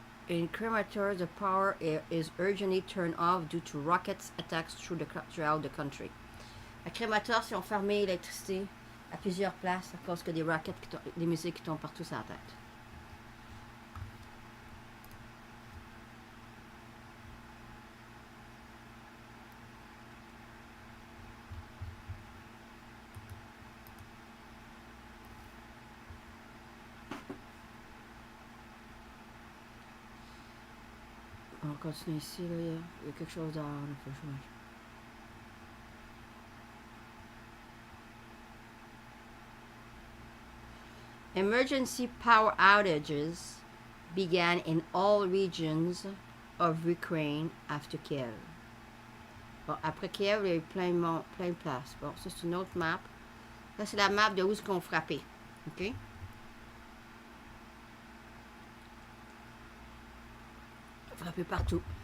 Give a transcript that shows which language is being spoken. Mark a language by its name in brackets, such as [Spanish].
[English] In Cremator, the power is urgently turned off due to rockets attacks throughout the country. [French] À Crémateur, ils ont fermé l'électricité à plusieurs places à cause que des rockets, des missiles qui tombent partout sur la tête. On continue ici, là, il y a quelque chose dehors, il faut que je mange. [English] Emergency power outages began in all regions of Ukraine after Kiev. [French] Bon, après Kiev, il y a eu plein de places. Bon, ça c'est une autre map. Là, c'est la map de où est-ce qu'on frappait. OK? Frapper partout.